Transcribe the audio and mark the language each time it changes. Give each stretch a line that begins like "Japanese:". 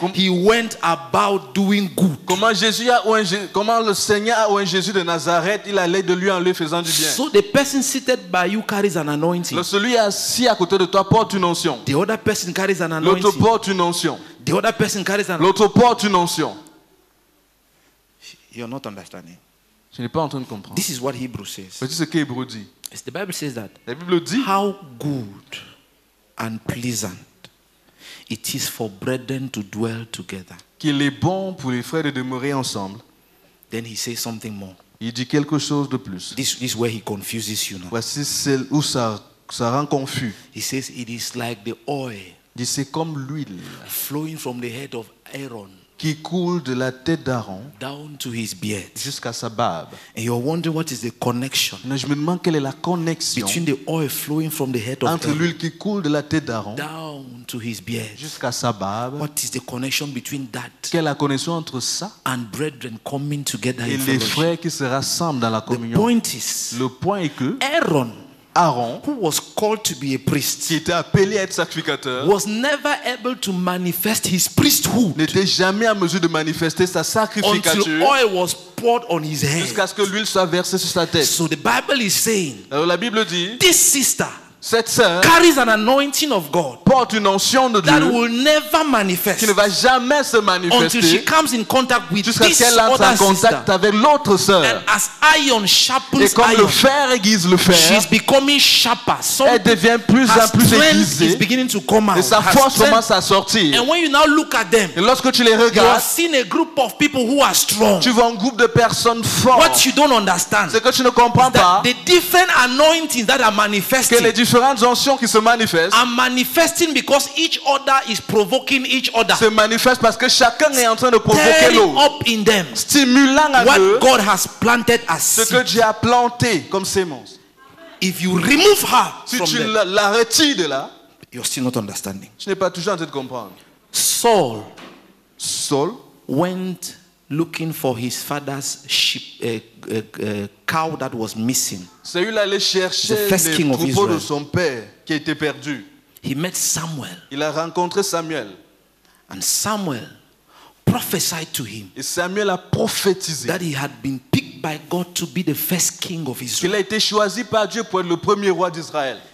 English: He went about doing good.
French: Comment le Seigneur a oint Jésus de Nazareth, il allait de lui en lui faisant du bien.
English: So the person seated by you carries an anointing.
French: Celui assis à côté de toi porte une onction.
English: The other person carries an
French: L'autre
English: anointing.
French: porte une onction.
English: The other person carries an.
French: L'autre porte une onction.
English: You're not understanding.
French: Je n'ai pas en train de comprendre.
English: This is what Hebrew says.
French: Voici ce qu'Hébreu dit.
English: Yes, the Bible says that.
French: La Bible dit
English: How good and pleasant it is for brethren to dwell together.
French: qu'il est bon pour les frères de demeurer ensemble.
English: Then he says something more.
French: Il dit quelque chose de plus.
English: This is where he confuses you now.
French: Voici celle où ça rend confus.
English: He says it is like the oil
French: Il dit c'est comme l'huile
English: flowing from the head of Aaron
French: qui coule de la tête d'Aaron
English: down to his beard.
French: jusqu'à sa barbe.
English: And you're wondering what is the connection
French: Mais je me demande quelle est la connexion
English: between the oil flowing from the head of
French: entre
English: Aaron
French: l'huile qui coule de la tête d'Aaron
English: down to his beard.
French: jusqu'à sa barbe.
English: What is the connection between that
French: Quelle est la connexion entre ça
English: and brethren coming together
French: et
English: in
French: les
English: fellowship?
French: frères qui se rassemblent dans la
English: The
French: communion?
English: point is,
French: Le point est que
English: Aaron,
French: Aaron,
English: who was called to be a
French: qui
English: priest,
French: était appelé à être sacrificateur,
English: was never able to manifest his priesthood
French: n'était jamais en mesure de manifester sa
English: until
French: sacrificature
English: oil was poured on his head.
French: jusqu'à ce que l'huile soit versée sur sa tête.
English: So the Bible is saying,
French: Alors la Bible dit,
English: this sister
French: cette sœur
English: carries an anointing of God
French: porte une onction de
English: that
French: Dieu
English: will never manifest
French: qui ne va jamais se
English: until she
French: manifester
English: comes in contact with
French: jusqu'à ce
English: this
French: qu'elle entre en
English: other
French: contact
English: sister.
French: avec l'autre sœur.
English: And as iron
French: Et
English: sharpens
French: comme le
English: iron,
French: fer aiguise le fer,
English: she's becoming sharper.
French: elle devient plus
English: Her
French: en plus
English: strength is
French: aiguisée
English: beginning to come out.
French: et sa
English: Her
French: force
English: strength-
French: commence à sortir.
English: And when you now look at them,
French: Et lorsque tu les
English: you are
French: regardes,
English: seeing a group of people who are strong.
French: tu vois un groupe de personnes
English: What
French: fortes.
English: you don't understand
French: Ce que tu ne comprends
English: that
French: pas,
English: the different anointings that are
French: que
English: manifesting
French: les différentes onction qui se manifestent
English: are manifesting because each other is provoking each other,
French: se manifestent parce que chacun est en train de provoquer
English: stirring
French: l'autre,
English: up in them
French: stimulant à eux
English: what God has planted as
French: ce que
English: seed.
French: Dieu a planté comme sémence.
English: If you remove her
French: Si
English: from
French: tu
English: them,
French: la retires de là,
English: you're still not understanding.
French: tu n'es pas toujours en train de comprendre.
English: Saul
French: Saul
English: went looking for his father's sheep, cow that was missing.
French: Saül allait chercher
English: The first
French: les
English: king of
French: troupeaux de
English: Israel.
French: son père qui était perdu.
English: He met Samuel,
French: Il a rencontré Samuel.
English: and Samuel prophesied to him
French: Et Samuel a prophétisé
English: that he had been picked by God to be the first king of
French: qu'il
English: Israel.
French: a été choisi par Dieu pour être le premier roi d'Israël.